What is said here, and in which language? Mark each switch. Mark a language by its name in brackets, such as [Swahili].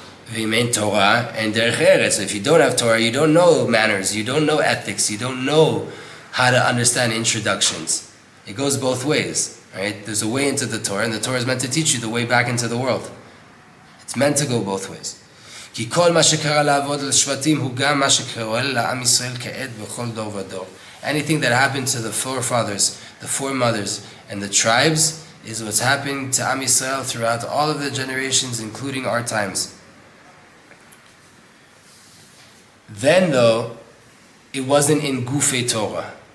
[English] V'imein Torah and Derech Eretz. If you don't have Torah, you don't know manners, you don't know ethics, you don't know how to understand introductions. It goes both ways, right? There's a way into the Torah, and the Torah is meant to teach you the way back into the world. It's meant to go both ways. [Hebrew] כי כל מה שקרה לעבוד לשבטים הוא גם מה שקורה לעם ישראל כעת בכל דור ודור. [English] Anything that happened to the forefathers, the foremothers, and the tribes is what's happening to Am Yisrael throughout all of the generations, including our times. Then, though, it wasn't in Gufei Torah.